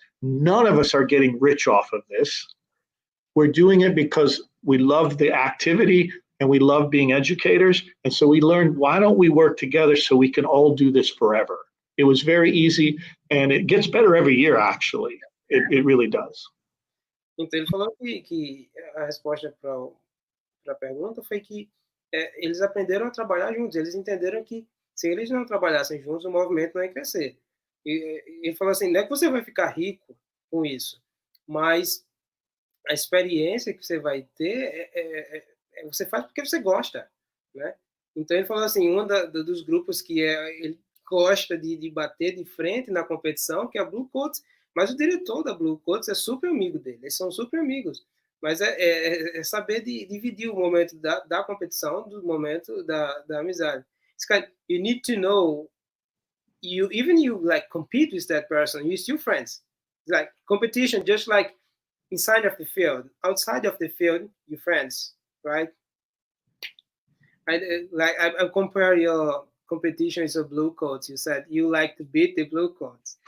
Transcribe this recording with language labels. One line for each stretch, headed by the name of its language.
English: None of us are getting rich off of this. We're doing it because we love the activity and we love being educators. And so we learned, why don't we work together so we can all do this forever? It was very easy, and it gets better every year, actually. It really does.
Portuguese: Então, ele falou que a resposta para a pergunta foi que eles aprenderam a trabalhar juntos. Eles entenderam que se eles não trabalhassem juntos, o movimento não ia crescer. E ele falou assim, não é que você vai ficar rico com isso, mas a experiência que você vai ter, você faz porque você gosta, né? Então, ele falou assim, dos grupos que ele gosta de bater de frente na competição, que é a Blue Coats, mas o diretor da Blue Coats é super amigo dele, eles são super amigos, mas é saber dividir o momento da competição do momento da amizade.
English: It's kind of, you need to know, even you like compete with that person, you're still friends. It's like competition, just like inside of the field, outside of the field, you're friends, right? I compare your competitions of blue coats. You said you like to beat the blue coats.